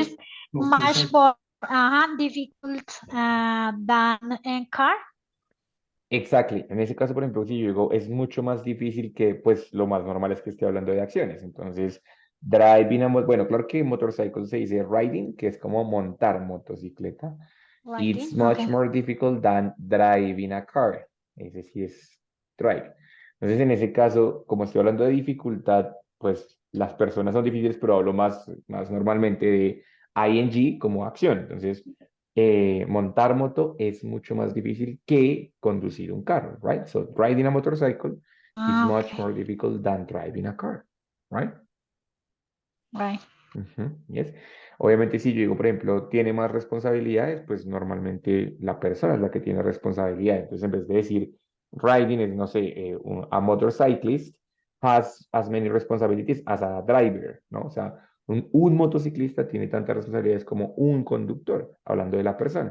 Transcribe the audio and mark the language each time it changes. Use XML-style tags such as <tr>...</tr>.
<en>is much more difficult than a car. Exactly.</en> <es>En ese caso, por ejemplo, si yo digo, es mucho más difícil que, pues, lo más normal es que esté hablando de acciones. Entonces, driving bueno, claro que motorcycle se dice riding, que es como montar motocicleta. It's</es> <en>Riding, much okay. more difficult than driving a car.</en> <es>Ese sí es drive. Entonces, en ese caso, como estoy hablando de dificultad, pues las personas son difíciles, pero hablo más normalmente de ing como acción. Entonces, montar moto es mucho más difícil que conducir un carro, right?</es> <en>So riding a motorcycle is much Okay. more difficult than driving a car, right? Right. Yes.</en> <es>Obviamente, si yo digo, por ejemplo, tiene más responsabilidades, pues normalmente la persona es la que tiene responsabilidades. Entonces, en vez de decir riding is, no sé,</es> <en>a motorcyclist has as many responsibilities as a driver,</en> <es>¿no? O sea, un motociclista tiene tantas responsabilidades como un conductor, hablando de la persona.</es>